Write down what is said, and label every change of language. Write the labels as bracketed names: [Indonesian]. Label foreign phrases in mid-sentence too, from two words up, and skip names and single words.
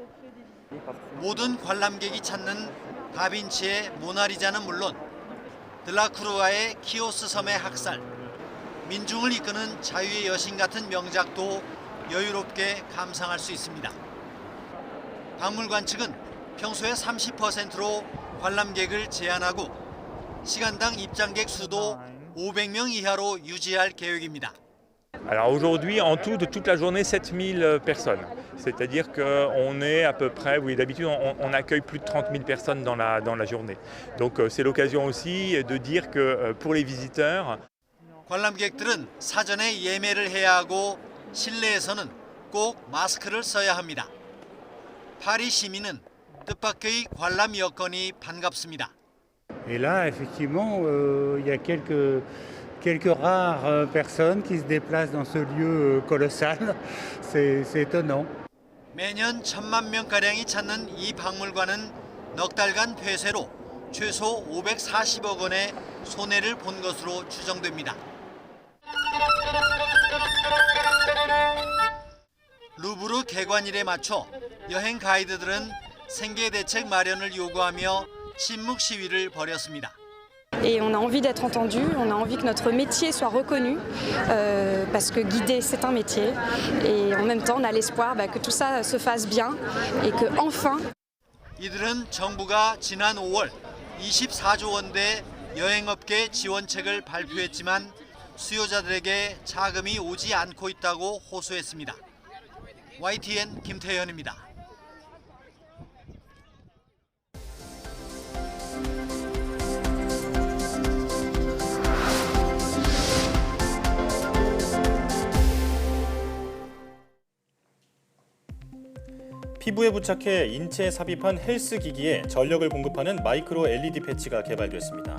[Korean] 모든 관람객이 찾는 다빈치의 모나리자는 물론 드라쿠르와의 키오스 섬의 학살, 민중을 이끄는 자유의 여신 같은 명작도 여유롭게 감상할 수 있습니다. 박물관 측은 평소의 30%로 관람객을 제한하고 시간당 입장객 수도 500명 이하로 유지할 계획입니다. [French] Alors aujourd'hui, en tout, de toute la journée, 7000 personnes. C'est-à-dire qu'on est à peu près, oui, d'habitude, on accueille plus de 30 000 personnes dans la journée. Donc c'est l'occasion aussi de dire que pour les visiteurs... [Korean] 관람객들은 사전에 예매를 해야 하고 실내에서는 꼭 마스크를 써야 합니다. 파리 시민은 뜻밖의 관람 여건이 반갑습니다. [French] Et là, effectivement, il y a quelques rares personnes qui se déplacent dans ce lieu colossal. C'est étonnant. [Korean] 매년 1000만 명가량이 찾는 이 박물관은 넉 달간 폐쇄로 최소 540억 원의 손해를 본 것으로 추정됩니다. 루브르 개관일에 맞춰 여행 가이드들은 생계 대책 마련을 요구하며 침묵 시위를 벌였습니다. [French] Et on a envie d'être entendu, on a envie que notre métier soit reconnu, parce que guider c'est un métier. Et en même temps, on a l'espoir que tout ça se fasse bien et que enfin. [Korean] 이들은 정부가 지난 5월 24조 원대 여행업계 지원책을 발표했지만 수요자들에게 자금이 오지 않고 있다고 호소했습니다. YTN 김태현입니다. 피부에 부착해 인체에 삽입한 헬스 기기에 전력을 공급하는 마이크로 LED 패치가 개발됐습니다.